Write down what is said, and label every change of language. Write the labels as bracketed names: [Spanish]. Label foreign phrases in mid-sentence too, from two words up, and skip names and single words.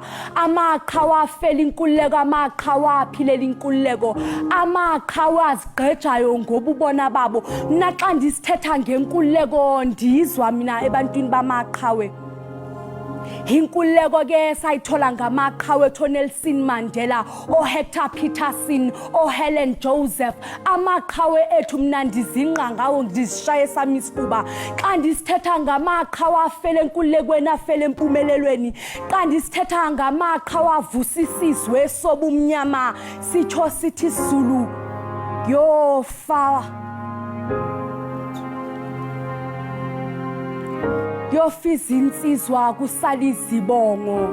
[Zulu] Amaqhawe afela inkululeko, amaqhawe aphilela inkululeko, amaqhawe azigqejayo ngobubona babo. [Xhosa] Mna xa ndisithetha ngenkululeko ndizwa mina ebantwini bamaqhawe. [Zulu] Inkululeko ke sayithola ngamaqhawe Nelson Mandela, Hector Peterson, Helen Joseph. [Xhosa] Amaqhawe ethu mna ndizinqa ngawo ndisishaye sami isifuba. Xa ndisithetha ngamaqhawe afele enkululekweni, afele empumelelweni, xa ndisithetha ngamaqhawe avusisizwe esobumnyama, sitsho sithi [Zulu] Zulu yofa yofiza insizwa kusala izibongo.